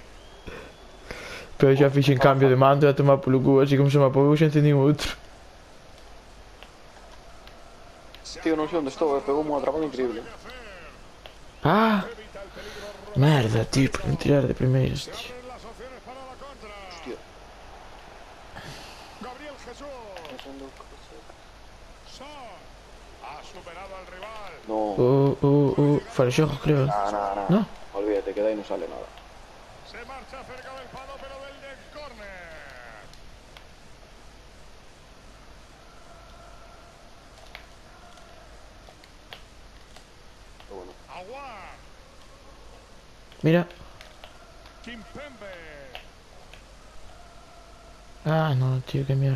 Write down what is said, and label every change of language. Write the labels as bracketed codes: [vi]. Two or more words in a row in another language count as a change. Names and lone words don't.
[gl] Pero xa fixen cambio de mando e a tomar polo cu, así como se me apagou xa encendín outro. Tío, non sei onde estou, pegou unha atrapada increíble. Ah, [es] Evita el peligro. [gl] merda, tío, por non tirar de primeiras, [es] Se tío. abren las opciones para la contra. Hostia. Gabriel Jesús. Son. Ha superado al rival. No, [gl] Fora xogo, creo. [es] no. No? Olvídate que [gl] de aí non sale nada. [es] Se marcha cerca del palo, pero del córner. Pero bueno. Aguar. Mira. Kimpembe. Ah, no, tío, qué mierda.